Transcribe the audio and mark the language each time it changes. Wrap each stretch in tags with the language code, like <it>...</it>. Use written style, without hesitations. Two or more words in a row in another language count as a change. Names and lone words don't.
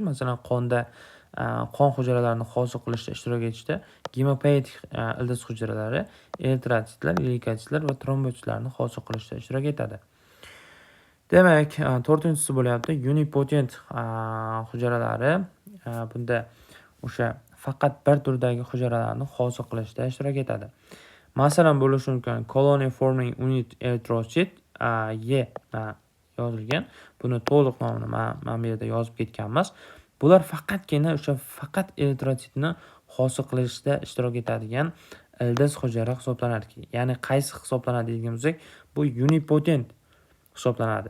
<uz>Masalan, qon hujayralarini hosil qilishda ishtirok etishda gemopoetik ildiz hujayralari eritrotsitlar, leykositlar va trombositlarni hosil qilishda ishtirok etadi. Demak, 4-inchisi bo'lyapti unipotent hujayralari. Bunda o'sha faqat bir turdagi hujayralarni hosil qilishda ishtirok etadi. Masalan, bo'lishi mumkin</uz> <en>colony forming unit erythrocyte</en> <uz>yozilgan. Buni to'liq nomini men bu yerda yozib ketganmiz. Bular faqat eritrotsitni hosil qilishda ishtirok etadigan ildiz hujayra hisoblanadi. Ya'ni qaysi hisoblanadi degan bo'lsak, bu unipotent hisoblanadi.</uz>